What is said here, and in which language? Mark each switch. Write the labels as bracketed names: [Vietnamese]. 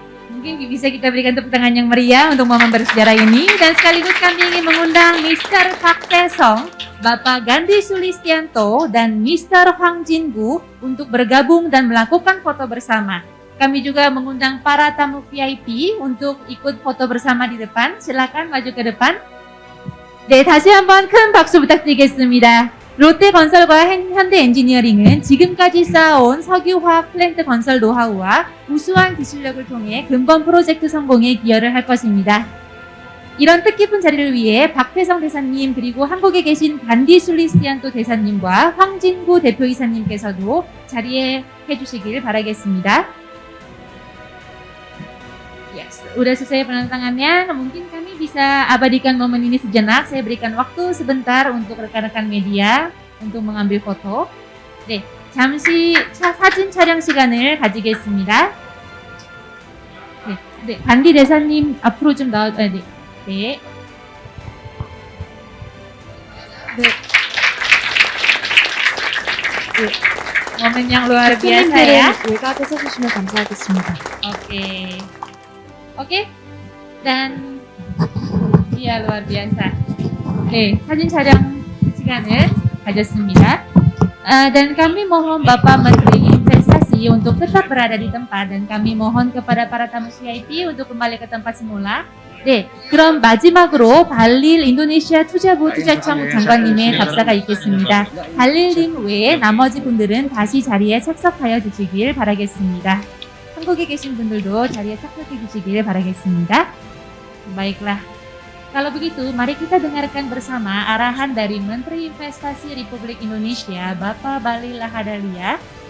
[Indonesian] Mungkin bisa kita berikan tepuk tangan yang meriah untuk momen bersejarah ini, dan sekaligus kami ingin mengundang Mr. Park Tae-sung, Bapak Gandhi Sulistianto, dan Mr. Hwang Jin-gu untuk bergabung dan melakukan foto bersama. Kami juga mengundang para tamu VIP untuk ikut foto bersama di depan. Silakan maju ke depan. [Korean] 네, 다시 한번 큰 박수 부탁드리겠습니다. 롯데건설과 현대 엔지니어링은 지금까지 쌓아온 석유화학 플랜트 건설 노하우와 우수한 기술력을 통해 근본 프로젝트 성공에 기여를 할 것입니다. 이런 뜻깊은 자리를 위해 박태성 대사님, 그리고 한국에 계신 간디 술리스티안토 대사님과 황진구 대표이사님께서도 자리에 해주시길 바라겠습니다. [English] Yes, [Indonesian] udah selesai penandatangannya. Mungkin kami bisa abadikan momen ini sejenak. Saya berikan waktu sebentar untuk rekan-rekan media untuk mengambil foto. [Korean] 네, 잠시 사진 촬영 시간을 가지겠습니다. 네, 간디 대사님 앞으로 좀 네. 네. [Indonesian] momen yang luar biasa ya. [Korean] 손님들은 외곽에 서주시면 감사하겠습니다. [Indonesian] Oke. Oke. Dan iya luar biasa. [Korean] Oke, 사진 촬영 시간을 가졌습니다. [Indonesian] Dan kami mohon Bapak Menteri Investasi untuk tetap berada di tempat dan kami mohon kepada para tamu VIP untuk kembali ke tempat semula. [Korean] 네, 그럼 마지막으로 발릴 인도네시아 투자부 투자청 장관님의 답사가 있겠습니다. 발릴님 외에 나머지 분들은 다시 자리에 착석하여 주시길 바라겠습니다. 한국에 계신 분들도 자리에 착석해 주시길 바라겠습니다. [Indonesian] Baiklah, kalau begitu mari kita dengarkan bersama arahan dari Menteri Investasi Republik Indonesia, Bapak Bahlil Lahadalia.